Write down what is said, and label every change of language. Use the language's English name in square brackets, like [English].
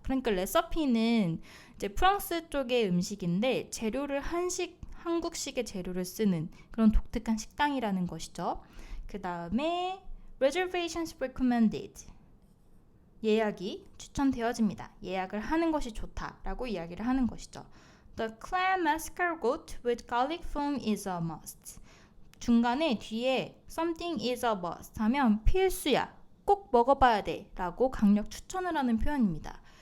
[Korean] 그러니까 레시피는 이제 프랑스 쪽의 음식인데 재료를 한국식의 재료를 쓰는 그런 독특한 식당이라는 것이죠. 그 다음에 [English] reservations recommended, [Korean] 예약이 추천되어집니다. 예약을 하는 것이 좋다라고 이야기를 하는 것이죠. [English] The clam escargot with garlic foam is a must. [Korean] 중간에 뒤에 [English] something is a must [Korean] 하면 필수야, 꼭 먹어봐야 돼 라고 강력 추천을 하는 표현입니다.